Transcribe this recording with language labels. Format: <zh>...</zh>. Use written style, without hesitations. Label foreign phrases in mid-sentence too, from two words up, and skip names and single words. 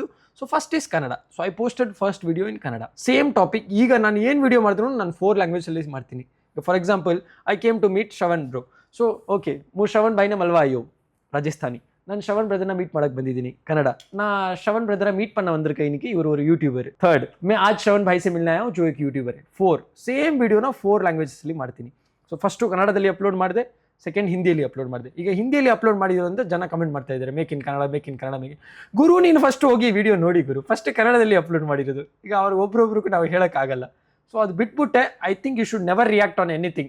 <en>So first is Kannada. So I posted first video in Kannada. Same topic.</en> <kn>ಈಗ ನಾನು ಏನು ವಿಡಿಯೋ ಮಾಡಿದ್ರು ನಾನು 4 languages ಮಾಡ್ತೀನಿ.</kn> <en>For example, I came to meet Shravan bro. so okay,</en> <rwr>श्रवण भाईन मलवा अय्यो, राजस्थानी.</rwr> <kn>ನಾನು ಶ್ರವಣ್ ಬ್ರದರ್ನ ಮೀಟ್ ಮಾಡಕ್ಕೆ ಬಂದಿದ್ದೀನಿ, ಕನ್ನಡ.</kn> <ta>நா ஶ்ரவண் ப்ரதர மீட் பண்ண வந்திருக்க இன்னைக்கு, இவர் ஒரு யூடியூபர்.</ta> <hi>थर्ड, मैं आज श्रवण भाई से मिलने आया हूँ जो एक यूट्यूबर है.</hi> <kn>4 ಸೇಮ್ ವಿಡಿಯೋನ 4 languages ಮಾಡ್ತೀನಿ. ಸೊ ಫಸ್ಟು ಕನ್ನಡದಲ್ಲಿ ಅಪ್ಲೋಡ್ ಮಾಡಿದೆ, ಸೆಕೆಂಡ್ ಹಿಂದಿಯಲ್ಲಿ ಅಪ್ಲೋಡ್ ಮಾಡಿದೆ. ಈಗ ಹಿಂದಿಯಲ್ಲಿ ಅಪ್ಲೋಡ್ ಮಾಡಿರೋದ್ರಿಂದ ಜನ ಕಮೆಂಟ್ ಮಾಡ್ತಾ ಇದ್ದಾರೆ</kn> <en>make in Kannada.</en> <kn>ಗುರು ನೀನು ಫಸ್ಟ್ ಹೋಗಿ ವಿಡಿಯೋ ನೋಡಿ ಗುರು, ಫಸ್ಟ್ ಕನ್ನಡದಲ್ಲಿ ಅಪ್ಲೋಡ್ ಮಾಡಿರೋದು. ಈಗ ಅವ್ರು ಒಬ್ರೊಬ್ರಿಗೂ ನಾವು ಹೇಳೋಕ್ಕಾಗಲ್ಲ. ಸೊ ಅದು ಬಿಟ್ಬಿಟ್ಟೆ</kn> <en>I think you should never react on anything.</en>